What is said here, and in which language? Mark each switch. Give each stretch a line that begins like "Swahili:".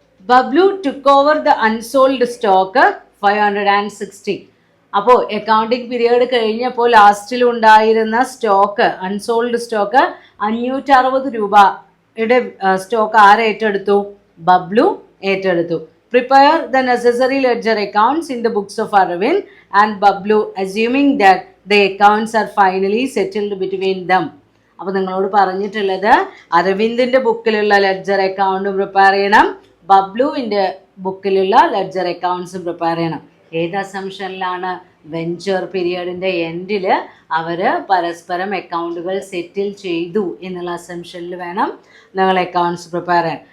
English: Bablu took over the unsold stock 560.
Malayalam: അപ്പോൾ accounting period കഴിഞ്ഞപ്പോൾ ലാസ്റ്റിൽ ഉണ്ടായിരുന്ന സ്റ്റോക്ക്, അൺസോൾഡ് സ്റ്റോക്ക് 560 രൂപയുടെ സ്റ്റോക്ക് ആരെ ഏറ്റെടുത്തു? ബബ്ലു ഏറ്റെടുത്തു.
English: Prepare the necessary ledger accounts in the books of Arvind and Bablu, assuming that the accounts are finally settled between them.
Malayalam: അപ്പോൾ നിങ്ങളോട് പറഞ്ഞിട്ടുള്ളത് അരവിന്ദിൻ്റെ ബുക്കിലുള്ള ലെഡ്ജർ അക്കൗണ്ടും പ്രിപ്പയർ ചെയ്യണം, ബബ്ലുവിൻ്റെ ബുക്കിലുള്ള ലെഡ്ജർ അക്കൗണ്ട്സും പ്രിപ്പയർ ചെയ്യണം. ഏത് അസംഷനിലാണ്? വെഞ്ചർ പീരിയഡിൻ്റെ എൻഡിൽ അവർ പരസ്പരം അക്കൗണ്ടുകൾ സെറ്റിൽ ചെയ്തു എന്നുള്ള അസംഷനിൽ വേണം നിങ്ങൾ അക്കൗണ്ട്സ് പ്രിപ്പയർ ചെയ്യാൻ.